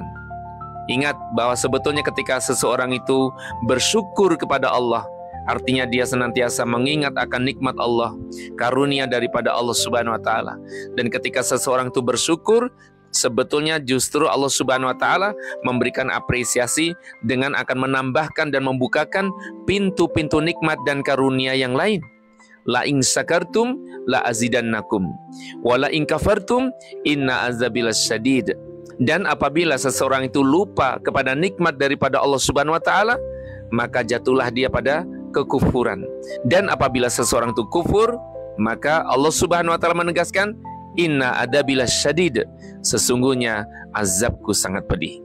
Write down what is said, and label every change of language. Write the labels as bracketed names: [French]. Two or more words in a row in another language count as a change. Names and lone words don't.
[Indonesian] Ingat bahwa sebetulnya ketika seseorang itu bersyukur kepada Allah, artinya dia senantiasa mengingat akan nikmat Allah, karunia daripada Allah [Arabic] سبحانه وتعالى. [Indonesian] Dan ketika seseorang itu bersyukur, sebetulnya justru Allah [Arabic] سبحانه وتعالى [Indonesian] memberikan apresiasi dengan akan menambahkan dan membukakan pintu-pintu nikmat dan karunia yang lain. [Arabic] لئن شكرتم لأزيدنكم ولئن كفرتم إن عذابي شديد. [Indonesian] Dan apabila seseorang itu lupa kepada nikmat daripada Allah [Arabic] سبحانه وتعالى, [Indonesian] maka jatuhlah dia pada kekufuran. Dan apabila seseorang itu kufur, maka Allah [Arabic] سبحانه وتعالى [Indonesian] menegaskan, [Arabic] إن عذابي شديد, [Indonesian] sesungguhnya azabku sangat pedih.